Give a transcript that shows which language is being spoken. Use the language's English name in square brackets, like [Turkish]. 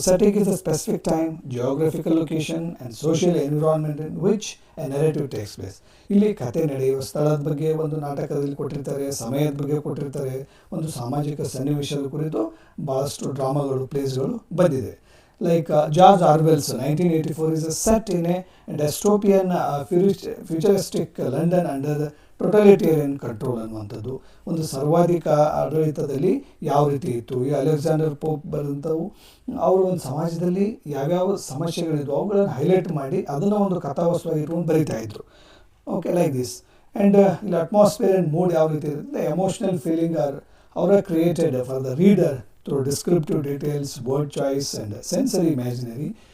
[English] Setting is a specific time, geographical location and social environment in which a narrative takes place. [Kannada] ಇಲ್ಲಿ ಕತೆ ನಡೆಯುವ ಸ್ಥಳದ ಬಗ್ಗೆ ಒಂದು ನಾಟಕದಲ್ಲಿ ಕೊಟ್ಟಿರ್ತಾರೆ, ಸಮಯದ ಬಗ್ಗೆ ಕೊಟ್ಟಿರ್ತಾರೆ, ಒಂದು ಸಾಮಾಜಿಕ ಸನ್ನಿವೇಶದ ಕುರಿತು ಭಾಳಷ್ಟು ಡ್ರಾಮಾಗಳು, ಪ್ಲೇಸ್ಗಳು ಬಂದಿದೆ. [English] Like George Orwell's 1984 is a set in a dystopian futuristic London under the totalitarian control ಅನ್ನುವಂಥದ್ದು. [Kannada] ಒಂದು ಸರ್ವಾಧಿಕ ಆಡಳಿತದಲ್ಲಿ ಯಾವ ರೀತಿ ಇತ್ತು, ಈ ಅಲೆಕ್ಸಾಂಡರ್ ಪೋಪ್ ಬರೆದಂಥವು ಅವರು ಒಂದು ಸಮಾಜದಲ್ಲಿ ಯಾವ್ಯಾವ ಸಮಸ್ಯೆಗಳಿದ್ವು ಅವುಗಳನ್ನು ಹೈಲೈಟ್ ಮಾಡಿ ಅದನ್ನು ಒಂದು ಕಥಾವಸ್ತುವಾಗಿ ಇಟ್ಕೊಂಡು ಬರೀತಾ ಇದ್ರು. [English] Okay, like this. And ಇಲ್ಲಿ atmosphere and mood [Kannada] ಯಾವ ರೀತಿ ಇರುತ್ತೆ, [English] Emotional feeling are created for the reader through descriptive details, word choice and sensory imaginary.